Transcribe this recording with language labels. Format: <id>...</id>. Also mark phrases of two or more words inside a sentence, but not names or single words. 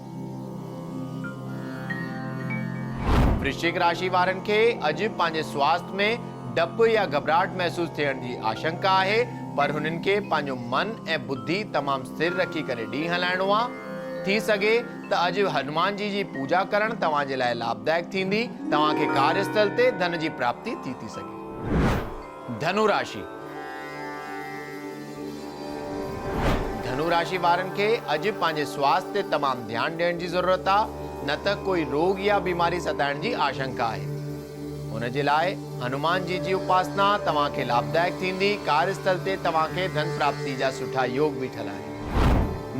<sd>वृश्चिक राशि वारनि खे अॼु पंहिंजे स्वास्थ्य में डप या घबराहट महसूस थियण जी आशंका आहे, पर हुननि खे पंहिंजो मन ऐं बुद्धि तमामु स्थिर रखी करे ॾींहुं हलाइणो आहे। थी सघे त अॼु हनुमान जी जी पूजा करण तव्हां जे लाइ लाभदायक थींदी। तव्हां खे कार्यस्थल ते धन जी प्राप्ति थी सघे। धनु राशि। धनु राशि वारनि खे अॼु पंहिंजे स्वास्थ्य ते तमामु ध्यानु ॾियण जी ज़रूरत आहे, न त कोई रोग या बीमारी सताइण जी आशंका आहे। हुन जे लाइ हनुमान जी जी उपासना तव्हां खे लाभदायक थींदी। कार्यस्थल ते तव्हां खे धन प्राप्ति जा सुठा योग बीठल आहिनि।</sd>